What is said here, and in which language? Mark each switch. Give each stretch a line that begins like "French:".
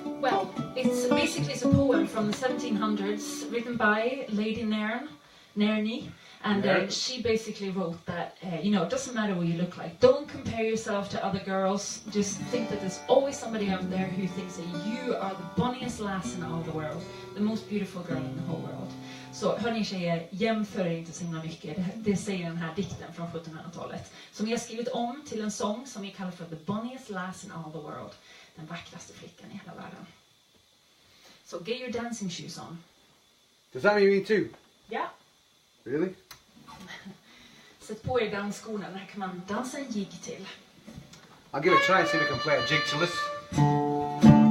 English: the 1700s, written by Lady Nairne. And she basically wrote that, you know, it doesn't matter what you look like. Don't compare yourself to other girls. Just think that there's always somebody out there who thinks that you are the bonniest lass in all the world. The most beautiful girl in the whole world.
Swedish: Så hörni tjejer, jämför inte så himla mycket. Det säger den här dikten från 1700-talet. Som jag har skrivit om till en sång som vi kallar för The Bonniest Lass in All the World. Den vackraste flickan i hela världen.
English: So get your dancing shoes on. Does that mean me too?
Swedish: Ja.
English: Really?
Swedish: Sätt på er dansskorna, den här kan man dansa en jig till.
English: I'll give it a try and see if I can play a jig to this.